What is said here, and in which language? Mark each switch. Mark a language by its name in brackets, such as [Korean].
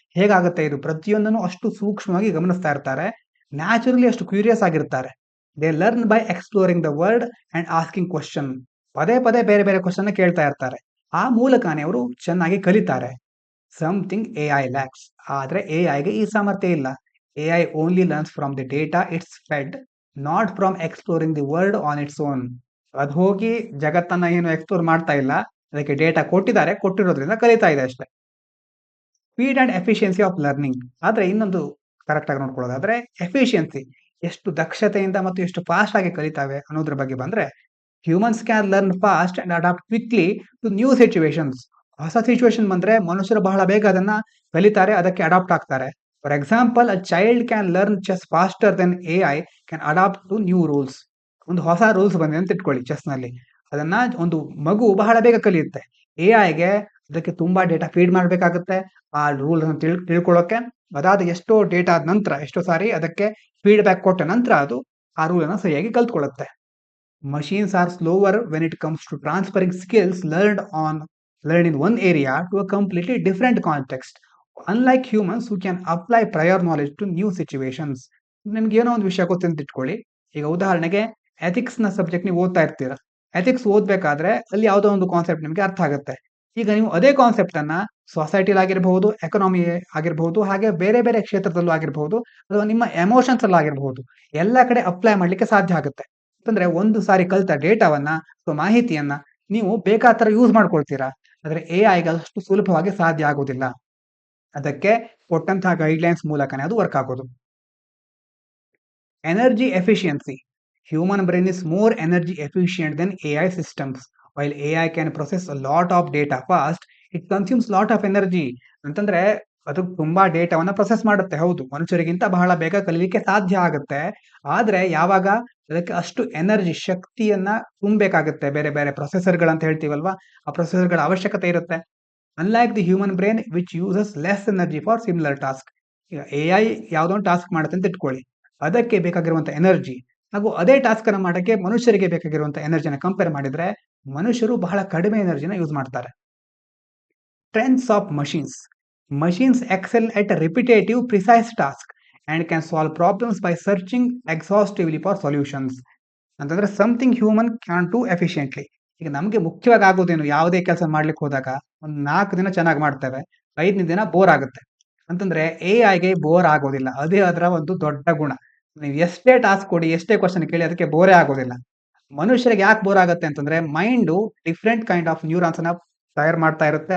[Kannada] ಹೇಗಾಗುತ್ತೆ ಇದು, ಪ್ರತಿಯೊಂದನ್ನು ಅಷ್ಟು ಸೂಕ್ಷ್ಮವಾಗಿ ಗಮನಿಸ್ತಾ ಇರ್ತಾರೆ. ನ್ಯಾಚುರಲಿ ಅಷ್ಟು ಕ್ಯೂರಿಯಸ್ ಆಗಿರ್ತಾರೆ. [English] They learn by exploring the world and asking question. [Kannada] ಪದೇ ಪದೇ ಬೇರೆ ಬೇರೆ ಕ್ವಶನ್ ಕೇಳ್ತಾ ಇರ್ತಾರೆ. ಆ ಮೂಲಕನೇ ಅವರು ಚೆನ್ನಾಗಿ ಕಲಿತಾರೆ. [English] Something AI lacks. [Kannada] ಆದ್ರೆ ಎಐಗೆ ಈ ಸಾಮರ್ಥ್ಯ ಇಲ್ಲ. [English] AI only learns from the data it's fed, not from exploring the world on its own. [Kannada] ಅದು ಹೋಗಿ ಜಗತ್ತನ್ನ ಏನು ಎಕ್ಸ್ಪ್ಲೋರ್ ಮಾಡ್ತಾ ಇಲ್ಲ, ಅದಕ್ಕೆ ಡೇಟಾ ಕೊಟ್ಟಿದ್ದಾರೆ, ಕೊಟ್ಟಿರೋದ್ರಿಂದ ಕಲಿತಾ ಇದೆ ಅಷ್ಟೇ. [English] Speed and efficiency of learning. [Kannada] ಆದ್ರೆ ಇನ್ನೊಂದು ಕರೆಕ್ಟ್ ಆಗಿ ನೋಡ್ಕೊಳ್ಳೋದಾದ್ರೆ ಎಫಿಷಿಯನ್ಸಿ, ಎಷ್ಟು ದಕ್ಷತೆಯಿಂದ ಮತ್ತು ಎಷ್ಟು ಫಾಸ್ಟ್ ಆಗಿ ಕಲಿತಾವೆ ಅನ್ನೋದ್ರ ಬಗ್ಗೆ ಬಂದ್ರೆ, [English] Humans can learn fast and adapt quickly to new situations. [Kannada] ಹೊಸ ಸಿಚುವೇಶನ್ ಬಂದ್ರೆ ಮನುಷ್ಯರು ಬಹಳ ಬೇಗ ಅದನ್ನ ಕಲಿತಾರೆ, ಅದಕ್ಕೆ ಅಡಾಪ್ಟ್ ಆಗ್ತಾರೆ. [English] For example, a child can learn chess faster then AI can adapt to new rules. [Kannada] ಒಂದು ಹೊಸ ರೂಲ್ಸ್ ಬಂದಿದೆ ಅಂತ ಇಟ್ಕೊಳ್ಳಿ ಚೆಸ್ ನಲ್ಲಿ, ಅದನ್ನ ಒಂದು ಮಗು ಬಹಳ ಬೇಗ ಕಲಿಯುತ್ತೆ. AI ಗೆ ಅದಕ್ಕೆ ತುಂಬಾ ಡೇಟಾ ಫೀಡ್ ಮಾಡ್ಬೇಕಾಗುತ್ತೆ ಆ ರೂಲ್ ಅನ್ನು ತಿಳ್ಕೊಳ್ಳೋಕೆ. ಅದಾದ ಎಷ್ಟೋ ಡೇಟಾ ಆದ ನಂತರ, ಎಷ್ಟೋ ಸಾರಿ ಅದಕ್ಕೆ ಫೀಡ್ಬ್ಯಾಕ್ ಕೊಟ್ಟ ನಂತರ ಅದು ಆ ರೂಲ್ ಅನ್ನು ಸರಿಯಾಗಿ ಕಲ್ತ್ಕೊಳ್ಳುತ್ತೆ. [English] Machines are slower when it comes to transferring skills learned in one area to a completely different context. Unlike humans who can apply prior knowledge to new situations. [Kannada] ನಿಮ್ಗೆ ಏನೋ ಒಂದು ವಿಷಯ ಗೊತ್ತು ಅಂತ ಇಟ್ಕೊಳ್ಳಿ. ಈಗ ಉದಾಹರಣೆಗೆ ಎಥಿಕ್ಸ್ ನ ಸಬ್ಜೆಕ್ಟ್ ನೀವು ಓದ್ತಾ ಇರ್ತೀರಾ. ಎಥಿಕ್ಸ್ ಓದ್ಬೇಕಾದ್ರೆ ಅಲ್ಲಿ ಯಾವುದೋ ಒಂದು ಕಾನ್ಸೆಪ್ಟ್ ನಿಮಗೆ ಅರ್ಥ ಆಗುತ್ತೆ. ಈಗ ನೀವು ಅದೇ ಕಾನ್ಸೆಪ್ಟ್ ಅನ್ನ ಸೊಸೈಟಿಲಿ ಆಗಿರಬಹುದು, ಎಕನಾಮಿ ಆಗಿರಬಹುದು, ಹಾಗೆ ಬೇರೆ ಬೇರೆ ಕ್ಷೇತ್ರದಲ್ಲೂ ಆಗಿರಬಹುದು, ಅಥವಾ ನಿಮ್ಮ ಎಮೋಷನ್ಸ್ ಅಲ್ಲಿ ಆಗಿರಬಹುದು, ಎಲ್ಲ ಕಡೆ ಅಪ್ಲೈ ಮಾಡ್ಲಿಕ್ಕೆ ಸಾಧ್ಯ ಆಗುತ್ತೆ. ಅಂತಂದ್ರೆ ಒಂದು ಸಾರಿ ಕಲಿತ ಡೇಟಾವನ್ನ ಅಥವಾ ಮಾಹಿತಿಯನ್ನ ನೀವು ಬೇಕಾದ ತರ ಯೂಸ್ ಮಾಡ್ಕೊಳ್ತೀರಾ. ಆದ್ರೆ AI ಗೆ ಅಷ್ಟು ಸುಲಭವಾಗಿ ಸಾಧ್ಯ ಆಗೋದಿಲ್ಲ. ಅದಕ್ಕೆ ಕೊಟ್ಟಂತಹ ಗೈಡ್ಲೈನ್ಸ್ ಮೂಲಕನೇ ಅದು ವರ್ಕ್ ಆಗೋದು. [English] Energy efficiency. Human brain is more energy efficient than AI systems. While AI can process a lot of data fast, it consumes lot of energy. [Kannada] ಅಂತಂದ್ರೆ ಅದು ತುಂಬಾ ಡೇಟಾವನ್ನ ಪ್ರೊಸೆಸ್ ಮಾಡುತ್ತೆ, ಹೌದು, ಮನುಷ್ಯರಿಗಿಂತ ಬಹಳ ಬೇಗ ಕಲಿಲಿಕ್ಕೆ ಸಾಧ್ಯ ಆಗುತ್ತೆ. ಆದ್ರೆ ಯಾವಾಗ ಅದಕ್ಕೆ ಅಷ್ಟು ಎನರ್ಜಿ, ಶಕ್ತಿಯನ್ನ ತುಂಬಬೇಕಾಗುತ್ತೆ, ಬೇರೆ ಬೇರೆ ಪ್ರೊಸೆಸರ್ಗಳಂತ ಹೇಳ್ತೀವಲ್ವಾ, ಆ ಪ್ರೊಸೆಸರ್ಗಳ ಅವಶ್ಯಕತೆ ಇರುತ್ತೆ. [English] Unlike the human brain which uses less energy for similar task. [Kannada] ಈಗ AI ಯಾವುದೋ ಒಂದು ಟಾಸ್ಕ್ ಮಾಡುತ್ತೆ ಅಂತ ಇಟ್ಕೊಳ್ಳಿ, ಅದಕ್ಕೆ ಬೇಕಾಗಿರುವಂತ ಎನರ್ಜಿ ಹಾಗೂ ಅದೇ ಟಾಸ್ಕ್ ಅನ್ನ ಮಾಡಕ್ಕೆ ಮನುಷ್ಯರಿಗೆ ಬೇಕಾಗಿರುವಂತ ಎನರ್ಜಿನ ಕಂಪೇರ್ ಮಾಡಿದ್ರೆ ಮನುಷ್ಯರು ಬಹಳ ಕಡಿಮೆ ಎನರ್ಜಿನ ಯೂಸ್ ಮಾಡ್ತಾರೆ. [English] Strengths of machines. Machines excel at a repetitive, precise task and can solve problems by searching exhaustively for solutions. [Kannada] ಅಂತಂದ್ರೆ [English] Something human can do efficiently. [Kannada] ಈಗ ನಮಗೆ ಮುಖ್ಯವಾಗಿ ಆಗೋದೇನು, ಯಾವುದೇ ಕೆಲಸ ಮಾಡ್ಲಿಕ್ಕೆ ಹೋದಾಗ ಒಂದು 4 ದಿನ ಚೆನ್ನಾಗಿ ಮಾಡ್ತೇವೆ, 5ನೇ ದಿನ ಬೋರ್ ಆಗುತ್ತೆ. ಅಂತಂದ್ರೆ AI ಗೆ ಬೋರ್ ಆಗೋದಿಲ್ಲ, ಅದೇ ಅದರ ಒಂದು ದೊಡ್ಡ ಗುಣ. ನೀವು ಎಷ್ಟೇ ಟಾಸ್ಕ್ ಕೊಡಿ, ಎಷ್ಟೇ ಕ್ವಶನ್ ಕೇಳಿ, ಅದಕ್ಕೆ ಬೋರೇ ಆಗೋದಿಲ್ಲ. ಮನುಷ್ಯರಿಗೆ ಯಾಕೆ ಬೋರ್ ಆಗುತ್ತೆ ಅಂತಂದ್ರೆ mind [English] different kind of neurons [Kannada] ಅನ್ನ ತಯಾರು ಮಾಡ್ತಾ ಇರುತ್ತೆ.